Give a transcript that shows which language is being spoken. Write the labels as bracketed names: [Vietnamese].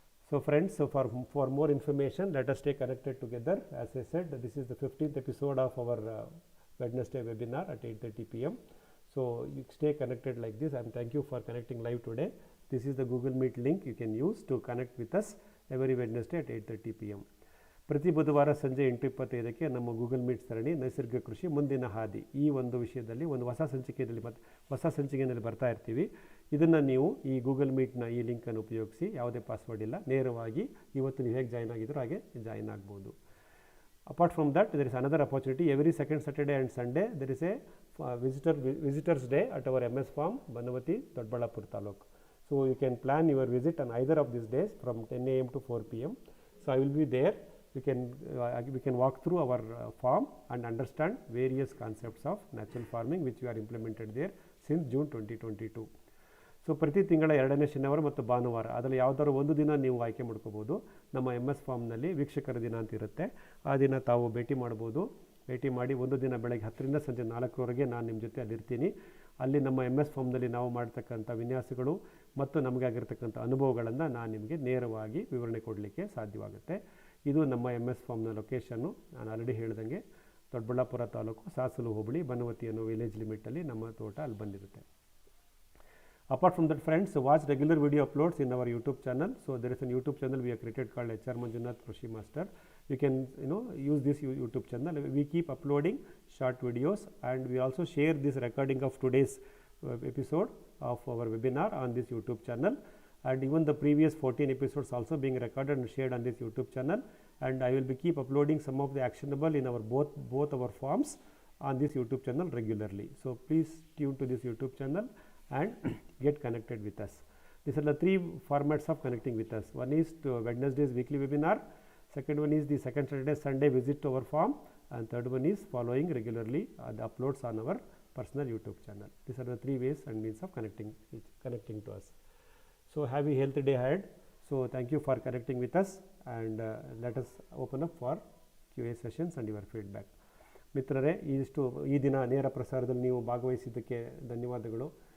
[English] So friends, for more information, let us stay connected together. As I said, this is the 15th episode of our Wednesday webinar at 8:30 p.m. So you stay connected like this, and thank you for connecting live today. This is the Google Meet link you can use to connect with us every Wednesday at 8:30 p.m. [Kannada] ಪ್ರತಿ ಬುಧವಾರ ಸಂಜೆ 8:25ಕ್ಕೆ ನಮ್ಮ Google meet ಸರಣಿ ನೈಸರ್ಗಿಕ ಕೃಷಿ ಮುಂದಿನ ಹಾದಿ ಈ ಒಂದು ವಿಷಯದಲ್ಲಿ ಒಂದು ಹೊಸ ಸಂಚಿಕೆಯಲ್ಲಿ ಬರ್ತಾ ಇರ್ತೀವಿ. ಇದನ್ನು ನೀವು ಈ ಗೂಗಲ್ ಮೀಟ್ನ ಈ ಲಿಂಕನ್ನು ಉಪಯೋಗಿಸಿ, ಯಾವುದೇ ಪಾಸ್ವರ್ಡ್ ಇಲ್ಲ, ನೇರವಾಗಿ ಇವತ್ತು ನೀವು ಹೇಗೆ ಜಾಯ್ನ್ ಆಗಿದ್ರು ಹಾಗೆ ಜಾಯ್ನ್ ಆಗ್ಬೋದು. [English] Apart from that, there is another opportunity. Every second Saturday and Sunday, there is a visitors day at our MS farm, Banavati, Dodballapur Taluk. So you can plan your visit on either of these days from 10 a.m. to 4 p.m. So I will be there. We can walk through our farm and understand various concepts of natural farming which we are implemented there since June 2022. [Kannada] So ಪ್ರತಿ ತಿಂಗಳ 2ನೇ ಶನಿವಾರ ಮತ್ತು ಭಾನುವಾರ ಅದರಲ್ಲಿ ಯಾವುದಾದ್ರು ಒಂದು ದಿನ ನೀವು ಆಯ್ಕೆ ಮಾಡ್ಕೋಬೋದು. ನಮ್ಮ MS ಫಾರ್ಮ್ನಲ್ಲಿ ವೀಕ್ಷಕರ ದಿನ ಅಂತ ಇರುತ್ತೆ. ಆ ದಿನ ತಾವು ಭೇಟಿ ಮಾಡಿ ಒಂದು ದಿನ ಬೆಳಗ್ಗೆ 10ರಿಂದ ಸಂಜೆ 4ರವರೆಗೆ ನಾನು ನಿಮ್ಮ ಜೊತೆ ಅಲ್ಲಿರ್ತೀನಿ. ಅಲ್ಲಿ ನಮ್ಮ MS ಫಾರ್ಮ್ನಲ್ಲಿ ನಾವು ಮಾಡ್ತಕ್ಕಂಥ ವಿನ್ಯಾಸಗಳು ಮತ್ತು ನಮಗೆ ಆಗಿರ್ತಕ್ಕಂಥ ಅನುಭವಗಳನ್ನು ನಾನು ನಿಮಗೆ ನೇರವಾಗಿ ವಿವರಣೆ ಕೊಡಲಿಕ್ಕೆ ಸಾಧ್ಯವಾಗುತ್ತೆ. ಇದು ನಮ್ಮ MS ಫಾರ್ಮ್ನ ಲೊಕೇಶನ್ನು. ನಾನು ಆಲ್ರೆಡಿ ಹೇಳ್ದಂಗೆ ದೊಡ್ಡಬಳ್ಳಾಪುರ ತಾಲೂಕು ಸಾಸಲು ಹೋಬಳಿ ಬನವತಿ ಅನ್ನೋ ವಿಲೇಜ್ ಲಿಮಿಟಲ್ಲಿ ನಮ್ಮ ತೋಟ ಅಲ್ಲಿ ಬಂದಿರುತ್ತೆ. [English] Apart from that friends, watch regular video uploads in our YouTube channel. So there is a YouTube channel we have created called HR Manjunath Krishi Master. You can use this YouTube channel. We keep uploading short videos and we also share this recording of today's episode of our webinar on this YouTube channel. And even the previous 14 episodes also being recorded and shared on this YouTube channel. And I will be keep uploading some of the actionable in our both our forms on this YouTube channel regularly. So please tune to this YouTube channel and get connected with us. These are the 3 formats of connecting with us. One is to Wednesday's weekly webinar, second one is the second Saturday Sunday visit to our farm, and third one is following regularly the uploads on our personal YouTube channel. These are the 3 ways and means of connecting to us. So have a healthy day ahead. So thank you for connecting with us, and let us open up for QA sessions and your feedback. [Kannada] ಮಿತ್ರರೇ, ಈ ದಿನ ನೇರ ಪ್ರಸಾರದಲ್ಲಿ ನೀವು ಭಾಗವಹಿಸಿದ್ದಕ್ಕೆ ಧನ್ಯವಾದಗಳು.